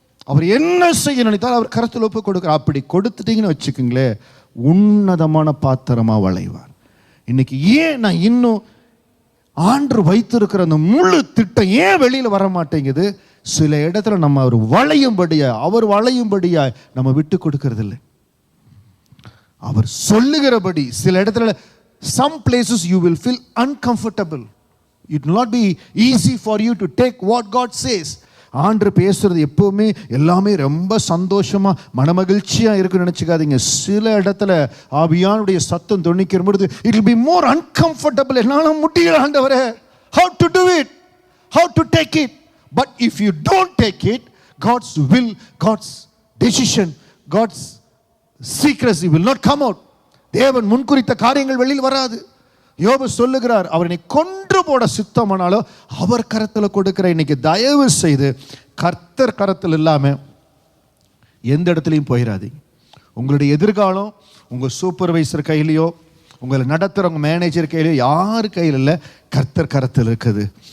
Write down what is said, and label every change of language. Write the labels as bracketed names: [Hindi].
[Tamil] அவர் என்ன செய்ய நினைத்தாலும் அவர் கரத்தில் ஒப்பு கொடுக்கிறார். அப்படி கொடுத்துட்டீங்கன்னு வச்சுக்கோங்களேன், உன்னதமான பாத்திரமா வளைவார். இன்னைக்கு ஏன் நான் இன்னும் ஆண்டு வைத்திருக்கிற அந்த முழு திட்டம் ஏன் வெளியில் வர மாட்டேங்குது? சில இடத்துல நம்ம அவர் வளையும்படியா நம்ம விட்டு கொடுக்கறது இல்லை. அவர் சொல்லுகிறபடி சில இடத்துல [English] some places you will feel uncomfortable. It will not be easy for you to take what God says. [Tamil] ஆண்டு பேசுறது எப்பவுமே எல்லாமே ரொம்ப சந்தோஷமா மனமகிழ்ச்சியா இருக்குன்னு நினைச்சுக்காதீங்க. சில இடத்துல ஆவியானுடைய சத்தம் தொனிக்கிற பொழுது [English] it will be more uncomfortable. [Tamil] என்னால முடியல ஆண்டவரே, [English] how to do it, how to take it. But if you don't take it, God's will, God's decision, God's secrecy will not come out. [Tamil] தேவன் முன்குறித்த காரியங்கள் வெளியில் வராது. யோபு சொல்லுகிறார், அவரை கொன்று போட சித்தமானாலும் அவர் கரத்தில் கொடுக்கிற. இன்னைக்கு தயவு செய்து கர்த்தர் கரத்தில் இல்லாமல் எந்த இடத்துலையும் போயிடாதீங்க. உங்களுடைய எதிர்காலம் உங்கள் சூப்பர்வைசர் கையிலையோ, உங்களை நடத்துகிறவங்க மேனேஜர் கையிலையோ, யார் கையில் இல்லை, கர்த்தர் கரத்தில் இருக்குது.